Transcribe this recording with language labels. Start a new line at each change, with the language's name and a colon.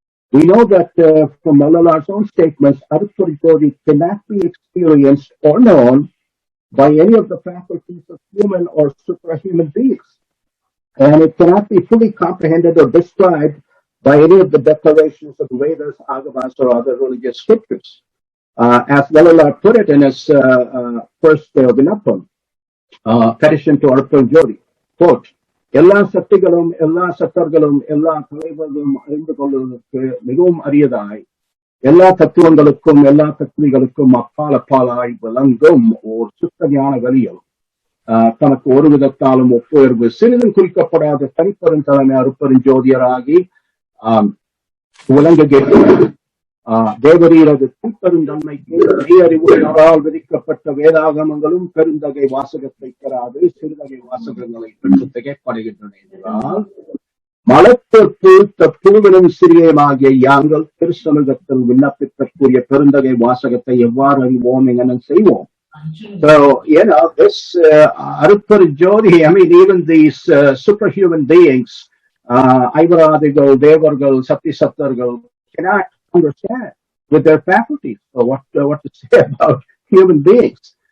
English: We know that from Valala's own statements, Aruppurinjodi cannot be experienced or known by any of the faculties of human or suprahuman beings. And it cannot be fully comprehended or described by any of the declarations of the Vedas, Agavas, or other religious scriptures. As Valala put it in his first Vinapam, petition to Aruppurinjodi, quote,
Tamil: எல்லா சக்திகளும் எல்லா சத்தர்களும் எல்லா தலைவர்களும் அறிந்து கொள்வதற்கு மிகவும் அரியதாய் எல்லா தத்துவங்களுக்கும் எல்லா தத்துவிகளுக்கும் அப்பாலாய் விளங்கும் ஓர் சுத்த ஞான வலியம் தனக்கு ஒரு விதத்தாலும் ஒப்புயர்வு சிறிதும் குறிக்கப்படாத தனிப்பெருந்தலைமை அருப்பெருஞ்சோதியராகி விளங்குகிறார். தேவரீரது தனிப்பெருந்தன்மைக்கு மெய்யறிவுகளால் விதிக்கப்பட்ட வேதாகமங்களும் பெருந்தகை வாசகத்தை பெறாது சிறுதகை வாசகங்களை பெற்று திகைப்படுகின்றன என்றால் மலத்தொற்று பூவினும் சிறியமாகிய யாங்கள் திருச்சமூகத்தில் விண்ணப்பிக்கக்கூடிய பெருந்தகை வாசகத்தை எவ்வாறு அறிவோம் என செய்வோம்.
English: So, this Aruppurinjodi, even these superhuman beings, Aivaradigal, Devargal, Satisattargal, cannot understand with their faculties or what to say about human beings.